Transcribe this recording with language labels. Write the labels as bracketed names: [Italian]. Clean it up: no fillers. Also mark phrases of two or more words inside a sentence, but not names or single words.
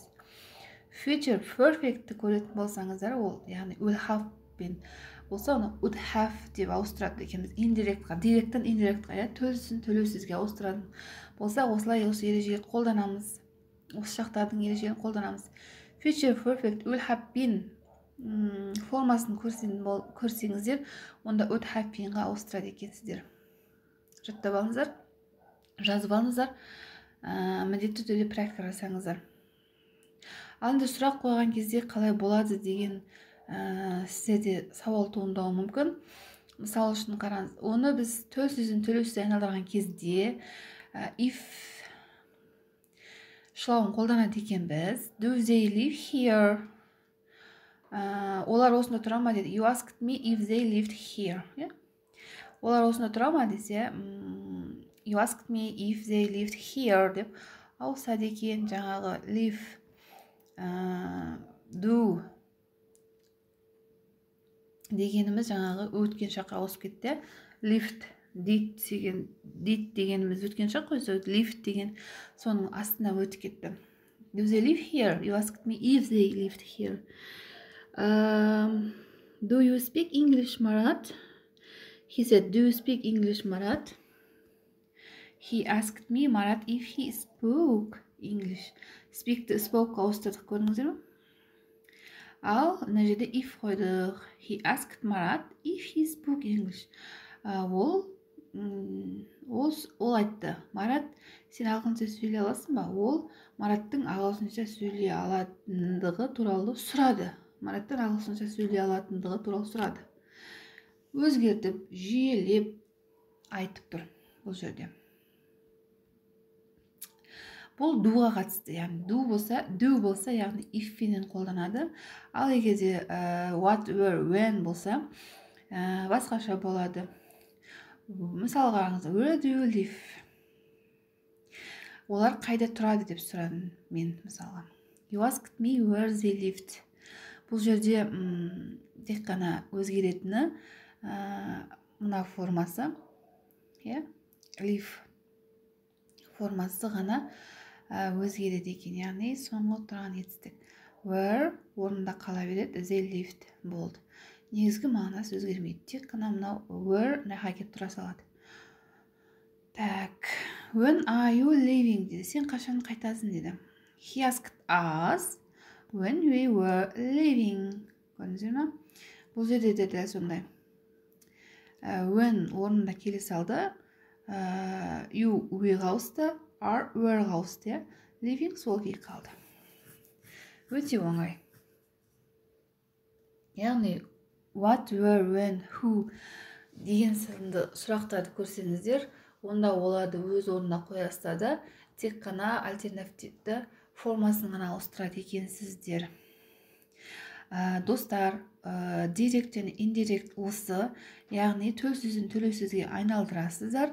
[English] Future perfect'ті [Kazakh] көретін болсаңыздар, ол яғни [English] will have [Kazakh] бен болса, оны [English] would have [Kazakh] деп ауыстырады екенбіз. Indirect'қа, direct'тен indirect'қа, төлсізін төлеусізге ауыстырады болса, осылай осы ережені қолданамыз. Осы шақтардың ережені қолданамыз. [English] Future perfect will have been [Kazakh] формасын көрсеңіздер, онда [English] would have been- [Kazakh] ға ауыстырады екенсіздер. Жаттап алыңыздар, жазып алыңыздар, міндетті түрде практика жасаңыздар. Ал енді сұрақ қойған кезде қалай болады деген сіздерде сауал туындауы мүмкін. Мысал үшін қараңыз, оны біз төлсізін төлеусіз айналдырған кезде if шылауын қолданады екенбіз. [English] Do they live here? [Kazakh] Олар осында тұра ма деді. [English] You asked me if they lived here. [Kazakh] Олар осында тұра ма десе, [English] you asked me if they lived here [Kazakh] деп ауысады екен. Жаңағы [English] live, do [Kazakh] дегеніміз жаңағы өткен шаққа ауысып кетті. [English] Lived, did [Kazakh] дегеніміз өткен шақ қой, lived деген соның астына өтіп кетті. [English] Do they live here? You asked me if they lived here. Do you speak English, Marat? He said, do you speak English, Marat? He asked me, Marat, if he spoke English. [Kazakh] Spoke ауыстырдық, көрдіңіздер ме? Ал мына жерде if қойдық. [English] He asked Marat if he spoke English. [Kazakh] Ол айтты. Марат, сен ағылшынша сөйлей аласың ба? Ол Мараттың ағылшынша сөйлей алатындығы туралы сұрады. Мараттың ағылшынша сөйлей алатындығы туралы сұрады. Өзгертіп, жүйелеп айтып тұр бұл жерде. Бұл doға қатысты, яғни do болса, яғни if-пенен қолданады. Ал егерде [English] what, where, when [Kazakh] болса, басқаша болады. Мысал қараңыз, [English] where do you live? [Kazakh] Олар қайда тұрады деп сұрадым мен мысалға. [English] You asked me where they lived. [Kazakh] Бұл жерде тек қана өзгеретіні мына формасы, live формасы ғана өзгереді екен, яғни соңғы тұрған етістік. Where орнында қала береді, [English] they lived болды. [Kazakh] Негізгі мағынасы өзгермейді, тек қана мынау where наға кеп тұра салады. Так, [English] when are you leaving [Kazakh] деді, сен қашан қайтасың деді. [English] He asked us when we were leaving. [Kazakh] Көрдіңіздер ме? Бұл жерде де дәл сондай. When орнында келе салды, [English] you we- [Kazakh] ға ауысты, [English] are were- [Kazakh] ға ауысты, leaving сол күй қалды. Өте оңай. Яғни [English] what, where, when, who [Kazakh] деген сынды сұрақтарды көрсеңіздер, онда оларды өз орнына қоясыздар, тек қана альтернативті формасын ғана ауыстырады екенсіздер. Достар, direct және indirect осы, яғни төлсізін төлеусізге айналдырасыздар.